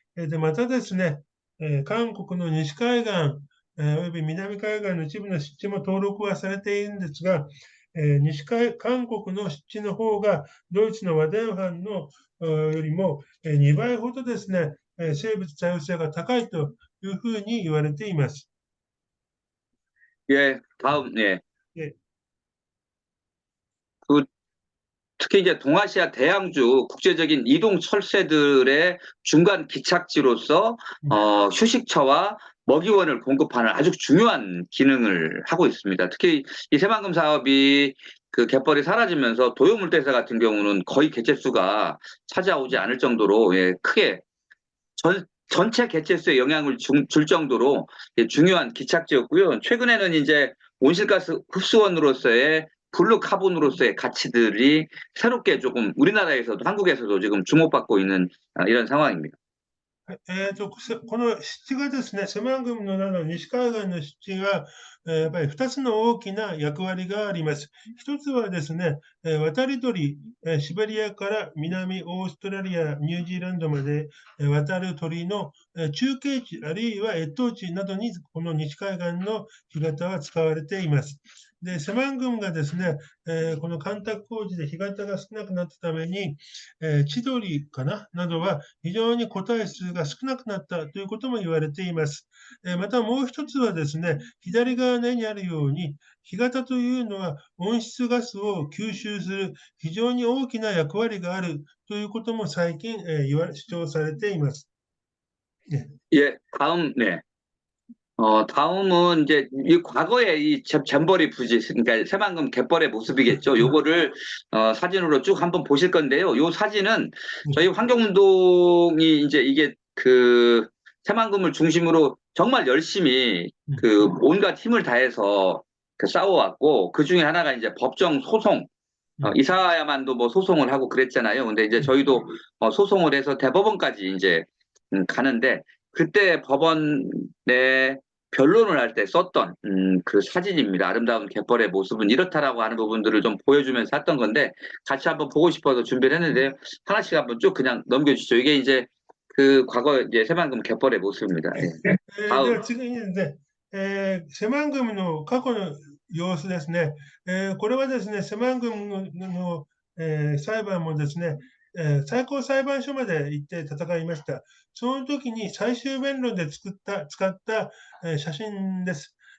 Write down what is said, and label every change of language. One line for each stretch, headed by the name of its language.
Japanese: で、またですね、韓国の西海岸、および南海岸の一部の湿地も登録はされているんですが、韓国の湿地の方がドイツのワデンハンのよりも2倍ほどですね、生物多様性が高いというふうに言われています。
Korean: 예, 다음, 예. 예. 그, 특히 이제 동아시아 대양주 국제적인 이동 철새들의 중간 기착지로서 휴식처와 먹이원을 공급하는 아주 중요한 기능을 하고 있습니다. 특히 이 새만금 사업이 그 갯벌이 사라지면서 도요물대새 같은 경우는 거의 개체수가 찾아오지 않을 정도로 예, 크게 전체 개체수에 영향을 줄 정도로 예, 중요한 기착지였고요. 최근에는 이제 온실가스 흡수원으로서의 블루 카본으로서의 가치들이 새롭게 조금 우리나라에서도 한국에서도 지금 주목받고 있는 이런 상황입니다.
Japanese: この湿地がですね、セマングムの中の西海岸の湿地が、やっぱり2つの大きな役割があります。一つはですね、渡り鳥、シベリアから南オーストラリア、ニュージーランドまで渡る鳥の中継地、あるいは越冬地などにこの西海岸の干潟は使われています。で、セマングムがですね、この干拓工事で干潟が少なくなったために、千鳥かななどは非常に個体数が少なくなったということも言われています。またもう一つはですね、左側の絵にあるように、干潟というのは温室ガスを吸収する非常に大きな役割があるということも最近、主張されています。
Korean: 예, 다음, 네. 다음은 이제 이 과거의 이 잼버리 부지, 그러니까 새만금 갯벌의 모습이겠죠. 요거를 사진으로 쭉 한번 보실 건데요. 요 사진은 저희 환경운동이 이제 이게 그 새만금을 중심으로 정말 열심히 그 온갖 힘을 다해서 그 싸워왔고 그 중에 하나가 이제 법정 소송. 이사야만도 뭐 소송을 하고 그랬잖아요. 근데 이제 저희도 소송을 해서 대법원까지 이제 가는데 그때 법원에 변론을 할 때 썼던 그 사진입니다. 아름다운 갯벌의 모습은 이렇다라고 하는 부분들을 좀 보여주면서 했던 건데 같이 한번 보고 싶어서 준비를 했는데요. 하나씩 한번 쭉 그냥 넘겨주시죠. 이게 이제 그 과거 이제 새만금 갯벌의 모습입니다. 예. で 다음.
Japanese: は次にですね、セマングムの過去の様子ですね。これはですね、セマングムの、裁判もですね、最高裁判所まで行って戦いました。その時に最終弁論で使った、写真です。